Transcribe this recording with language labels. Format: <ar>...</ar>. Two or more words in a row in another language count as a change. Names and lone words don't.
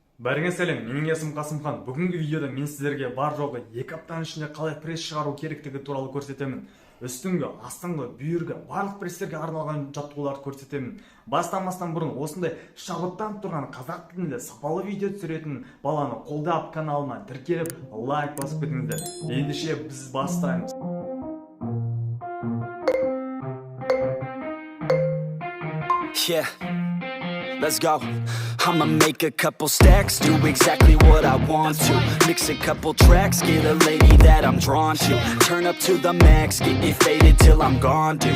<kk>Бірге сәлем, менің есімім Қасымхан. Бүгінгі видеода мен сіздерге бар жоғы 2 аптаның ішінде қалай пресс шығару керектігі туралы көрсетемін. Үстіңгі, астыңғы, бүйіргі, барлық престерге арналған жаттығуларды көрсетемін. Бастамастан бұрын осындай шабыттанып тұрған қазақ тілінде сапалы видео түсіретін баланы қолдап каналына тіркеліп лайк басып кетіңіздер. Ендеше біз бастаймыз.</kk> <en>Yeah, let's go. I'ma make a couple stacks, do exactly what I want to. Mix a couple tracks, get a lady that I'm drawn to. Turn up to the max, get me faded till I'm gone, dude.</en>